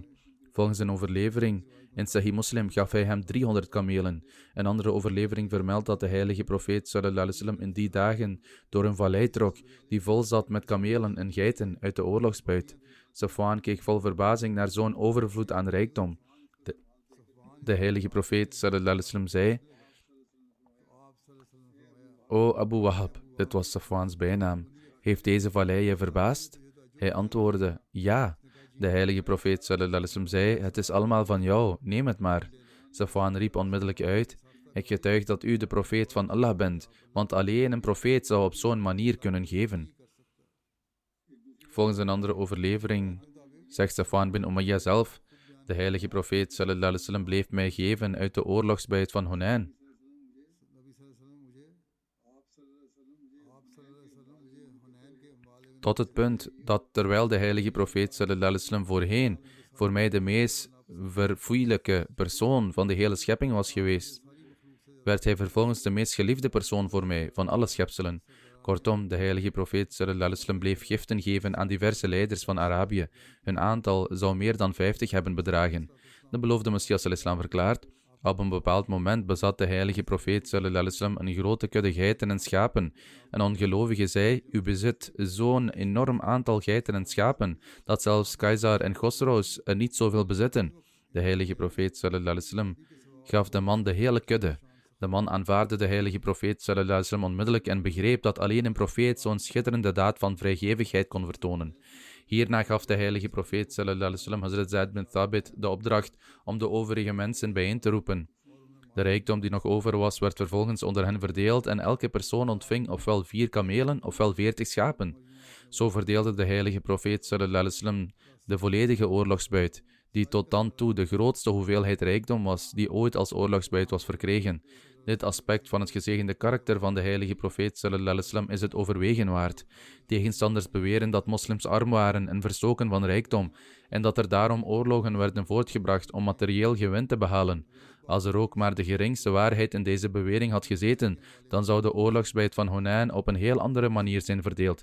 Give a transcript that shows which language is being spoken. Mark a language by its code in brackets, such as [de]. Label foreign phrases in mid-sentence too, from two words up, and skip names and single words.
[nl] Volgens een overlevering in Sahih Muslim gaf hij hem 300 kamelen. Een andere overlevering vermeldt dat de heilige profeet [ar] صلى الله عليه وسلم [nl] in die dagen door een vallei trok die vol zat met kamelen en geiten uit de oorlogsbuit. Safwan keek vol verbazing naar zo'n overvloed aan rijkdom. De heilige profeet [ar] صلى الله عليه وسلم [nl] zei: O Abu Wahab, dit was Safwans bijnaam, heeft deze vallei je verbaasd? Hij antwoordde: ja. De heilige profeet [ar] صلى الله عليه وسلم [nl] zei: het is allemaal van jou, neem het maar. Safwan riep onmiddellijk uit: ik getuig dat u de profeet van Allah bent, want alleen een profeet zou op zo'n manier kunnen geven. Volgens een andere overlevering zegt Safwan bin Umayyah zelf: de heilige profeet [ar] صلى الله عليه وسلم [nl] bleef mij geven uit de oorlogsbuit van Hunain. Tot het punt dat terwijl de heilige profeet [ar] صلى الله عليه وسلم [nl] voorheen voor mij de meest verfoeilijke persoon van de hele schepping was geweest, werd hij vervolgens de meest geliefde persoon voor mij van alle schepselen. Kortom, de heilige profeet [ar] صلى الله عليه وسلم [nl] bleef giften geven aan diverse leiders van Arabië. Hun aantal zou meer dan 50 hebben bedragen. De beloofde Messias al-Islam verklaart: op een bepaald moment bezat de heilige profeet [ar] صلى الله عليه وسلم [nl] een grote kudde geiten en schapen. Een ongelovige zei: u bezit zo'n enorm aantal geiten en schapen, dat zelfs Keizer en Khosrows er niet zoveel bezitten. De heilige profeet [ar] صلى الله عليه وسلم [nl] gaf de man de hele kudde. De man aanvaardde de heilige profeet [ar] صلى الله عليه وسلم [nl] onmiddellijk en begreep dat alleen een profeet zo'n schitterende daad van vrijgevigheid kon vertonen. Hierna gaf de heilige profeet [ar] صلى الله عليه وسلم [nl] Hazrat Zaid bin Thabit de opdracht om de overige mensen bijeen te roepen. De rijkdom die nog over was, werd vervolgens onder hen verdeeld en elke persoon ontving ofwel 4 kamelen ofwel 40 schapen. Zo verdeelde de heilige profeet [ar] صلى الله عليه وسلم [nl] de volledige oorlogsbuit, die tot dan toe de grootste hoeveelheid rijkdom was die ooit als oorlogsbuit was verkregen. Dit aspect van het gezegende karakter van de heilige profeet [ar] صلى الله عليه وسلم [nl] is het overwegen waard. Tegenstanders beweren dat moslims arm waren en verstoken van rijkdom en dat er daarom oorlogen werden voortgebracht om materieel gewin te behalen. Als er ook maar de geringste waarheid in deze bewering had gezeten, dan zou de oorlogsbuit van Hunain op een heel andere manier zijn verdeeld.